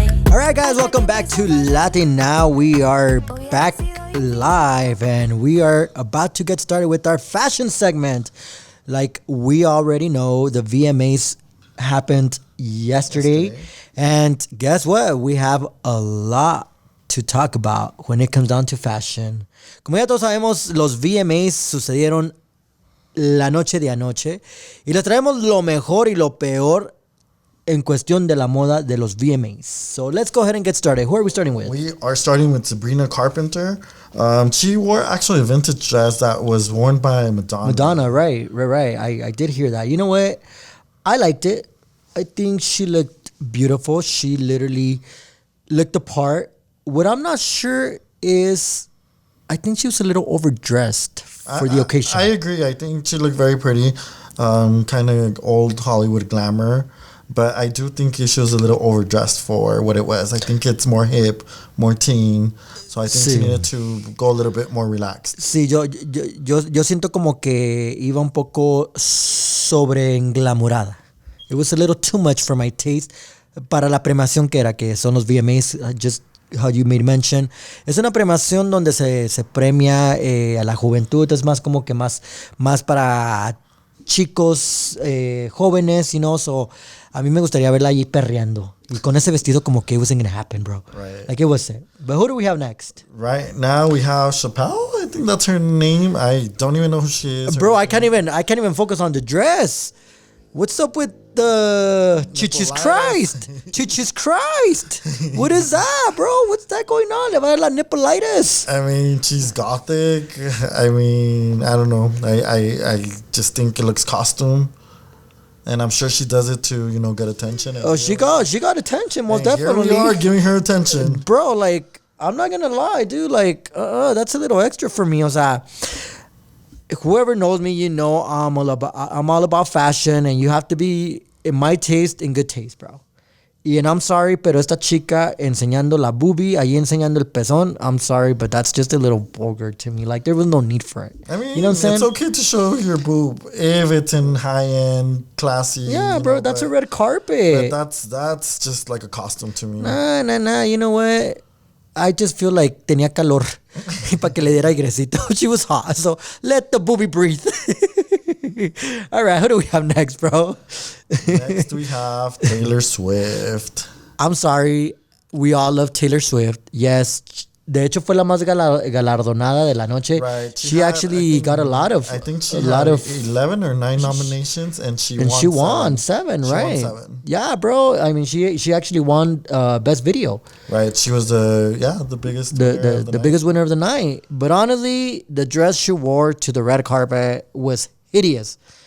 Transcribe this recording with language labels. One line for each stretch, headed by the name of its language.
English: All right, guys, welcome back to LATINOW. We are back live, and we are about to get started with our fashion segment. Like we already know, the VMAs happened yesterday. And guess what? We have a lot to talk about when it comes down to fashion.
Spanish: Como ya todos sabemos, los VMAs sucedieron la noche de anoche, y les traemos lo mejor y lo peor en cuestión de la moda de los VMAs.
English: So let's go ahead and get started. Who are we starting with? We are starting with Sabrina Carpenter. She wore actually a vintage dress that was worn by Madonna. Madonna, right. I did hear that. You know what? I liked it. I think she looked beautiful. She literally looked the part. What I'm not sure is, I think she was a little overdressed for the occasion. I agree. I think she looked very pretty. Kind of old Hollywood glamour. But I do think she was a little overdressed for what it was. I think it's more hip, more teen. So I think she needed to go a little bit more relaxed.
Spanish: Sí, yo siento como que iba un poco sobre englamurada.
English: It was a little too much for my taste
Spanish: para la premiación que era, que son los
English: VMAs, just how you made mention.
Spanish: Es una premiación donde se premia a la juventud. Es más como que más para chicos jóvenes,
English: you know,
Spanish: so a mí me gustaría verla allí perreando y con ese vestido como que
English: it wasn't gonna happen, bro. Right. Like it wasn't. But who do we have next? Right now we have Chappelle. I think that's her name. I don't even know who she is. Bro, I can't even focus on the dress. What's up with the Chucho's Christ? Chucho's Christ. What is that, bro? What's that going on?
Spanish: Le va a dar la nippleitis.
English: I mean, she's gothic. I mean, I don't know. I just think it looks costume. And I'm sure she does it to, get attention. Oh, she got attention, most definitely. Here we are giving her attention. Bro, like, I'm not gonna lie, dude. Like, that's a little extra for me.
Spanish: O sea,
English: whoever knows me, I'm all about fashion, and you have to be in my taste, in good taste, bro. And I'm sorry,
Spanish: pero esta chica enseñando la boobie, ahí enseñando el pezón,
English: I'm sorry, but that's just a little vulgar to me. Like, there was no need for it. I mean, you know what I'm saying? It's okay to show your boob if it's in high-end, classy. Yeah, bro, that's a red carpet. But that's just like a costume to me. Nah. You know what? I just feel like
Spanish: tenía calor para que le diera airecito.
English: She was hot, so let the boobie breathe. All right, who do we have next, bro? Next, we have Taylor Swift. I'm sorry. We all love Taylor Swift. Yes.
Spanish: De hecho, fue la más galardonada de la noche.
English: Right. She actually got a lot of... I think she had 11 or 9 nominations, and she won 7, right? She won 7. Yeah, bro. I mean, she actually won Best Video. Right. She was the biggest the biggest winner of the night. But honestly, the dress she wore to the red carpet was hideous.